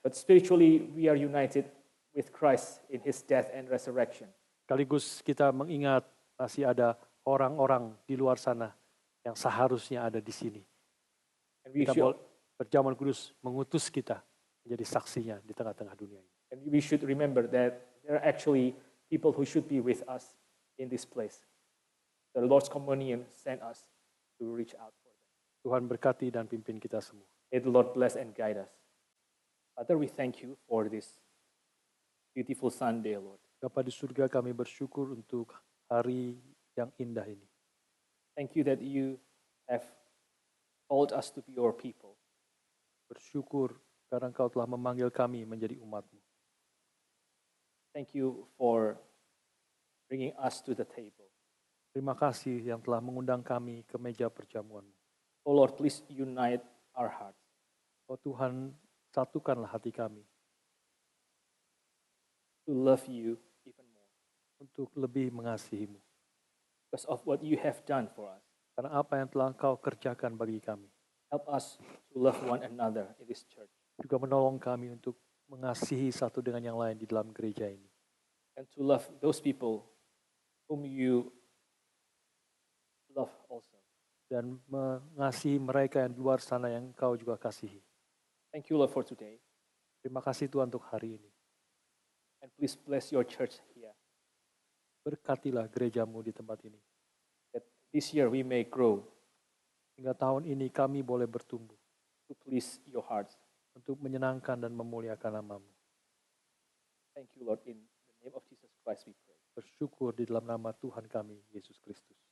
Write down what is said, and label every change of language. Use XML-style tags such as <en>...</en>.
<en>but spiritually we are united with Christ in his death and resurrection.</en> <id>Sekaligus kita mengingat masih ada orang-orang di luar sana yang seharusnya ada di sini.</id> <en>And we</en> <id>Kita</id> <en>should,</en> <id>berjaman kudus mengutus kita menjadi saksinya di tengah-tengah dunia ini.</id> <en>and we should remember that there are actually people who should be with us in this place. The Lord's communion sent us to reach out for them.</en> <id>Tuhan berkati dan pimpin kita semua.</id> <en>May the Lord bless and guide us. Father, we thank you for this beautiful Sunday, Lord.</en> <id>Bapa di surga, kami bersyukur untuk hari yang indah ini.</id> <en>Thank you that you have called us to be your people.</en> <id>Bersyukur karena Engkau telah memanggil kami menjadi umat-Mu.</id> <en>Thank you for bringing us to the table.</en> <id>Terima kasih yang telah mengundang kami ke meja perjamuan-Mu.</id> <en>Oh Lord, please unite our hearts.</en> <id>Oh Tuhan, satukanlah hati kami</id> <en>To love you even more</en> <id>untuk lebih mengasihi-Mu.</id> <en>because of what you have done for us.</en> <id>Karena apa yang telah Engkau kerjakan bagi kami.</id> <en>Help us to love one another in this church</en> <id>Juga menolong kami untuk mengasihi satu dengan yang lain di dalam gereja ini.</id> <en>and to love those people whom you love also.</en> <id>Dan mengasihi mereka yang di luar sana yang Engkau juga kasihi.</id> <en>Thank you, Lord, for today.</en> <id>Terima kasih Tuhan untuk hari ini.</id> <en>And please bless your church here,</en> <id>Berkatilah gereja-Mu di tempat ini.</id> <en>that this year we may grow</en> <id>Hingga tahun ini kami boleh bertumbuh</id> <en>to please your hearts.</en> <id>untuk menyenangkan dan memuliakan nama-Mu.</id> <en>Thank you, Lord. In the name of Jesus Christ we pray.</en> <id>Bersyukur di dalam nama Tuhan kami, Yesus Kristus.</id>